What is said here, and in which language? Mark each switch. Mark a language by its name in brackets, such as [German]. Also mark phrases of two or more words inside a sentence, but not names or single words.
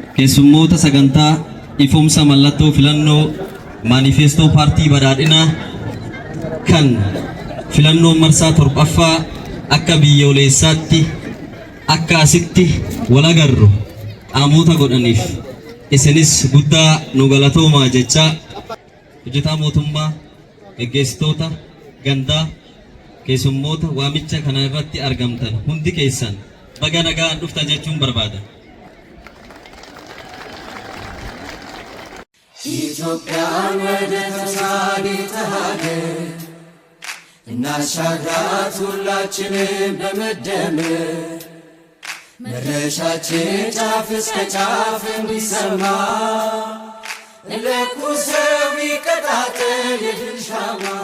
[Oromo] keessummoota sagantaa ifoomsa mallattoo filannoo maanifeestoo paartii badhaadhinaa kan filannoo marsaa torbaffaa akka biyyoolessaatti akka asitti wal agarru qaamoota godhaniif isinis guddaa nu galatoomaa jechaa hojjetaa mootummaa gaggeessitoota gandaa keessummoota waamicha kana irratti argamtan hundi keessan baga nagaan dhuftan jechuun barbaada. [Amharic] ኢትዮጵያን ወደ ተሳሌተ ሀገር እናሻግራት ሁላችንም በመደመር መድረሻችን ጫፍ እስከ ጫፍ እንዲሰማ ለኩሰው ይቀጣጠል የድል ሻማ